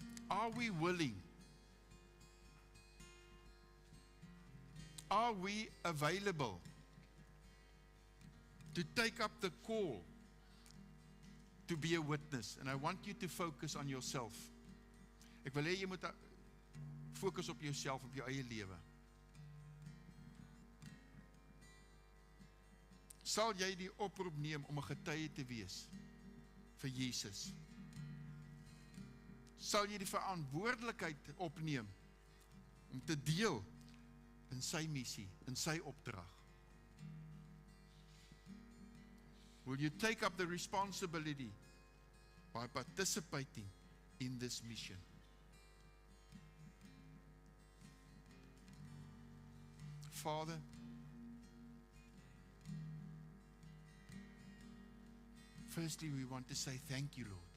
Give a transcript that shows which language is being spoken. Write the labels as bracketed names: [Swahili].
[English] Are we willing? Are we available to take up the call to be a witness? And I want you to focus on yourself. [Afrikaans] Ek wil hê jy moet fokus op jouself, op jou eie lewe. Sal jy die oproep neem om 'n getuie te wees vir Jesus? Sal jy die verantwoordelikheid opneem om te deel in sy missie, in sy opdrag? [English] Will you take up the responsibility by participating in this mission? Father, firstly, we want to say thank you, Lord.